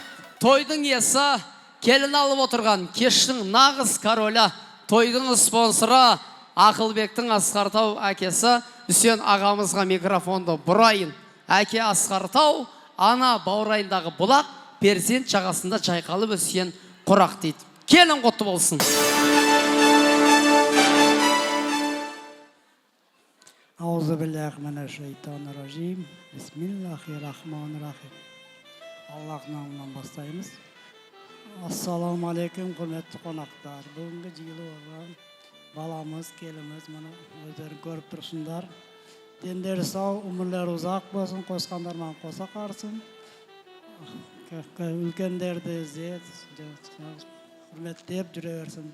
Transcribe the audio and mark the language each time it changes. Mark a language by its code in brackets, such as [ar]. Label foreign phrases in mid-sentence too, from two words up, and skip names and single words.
[kk] Тойдың иесі келін алып отырған кештің нағыз королі, тойдың спонсоры Ақылбектің Асқартау әкесі Үсен ағамызға микрофонды бұрайын. Әке Асқартау, ана баурайындағы бұлақ, перзент жағасында жайқалып өскен құрақ дейді. Келін құтты болсын. [ar] أعوذ بالله من الشيطان الرجيم. بسم الله الرحمن الرحيم. [kk] Аллах намынан бастаймыз. Ассаламалейкум, құрметті қонақтар. Бүгінгі жиылып алған баламыз, келіміз, мұны өздерін көріп тұрсыңдар. Дендері сау, өмірлері ұзақ болсын, қосқандарынан қоса қарсын. Үлкендерді іздет, құрметтеп жүре берсін.